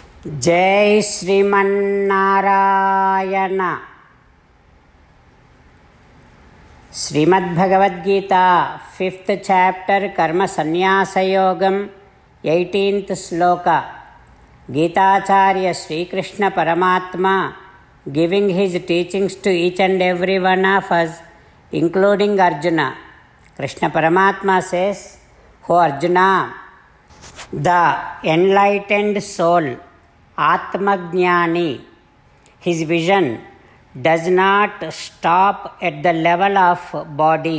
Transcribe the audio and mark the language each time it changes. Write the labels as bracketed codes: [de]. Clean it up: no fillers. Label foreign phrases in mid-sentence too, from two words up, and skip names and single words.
[sa] जय श्रीमन्नारायण। [en] श्रीमद्भगवद्गीता 5th chapter कर्म संन्यास योगम 18th श्लोक। गीताचार्य श्रीकृष्ण परमात्मा giving his teachings to each and every one of us, including Arjuna. Krishna Paramatma says, "O Arjuna, the enlightened soul, Atmajnani, his vision does not stop at the level of body.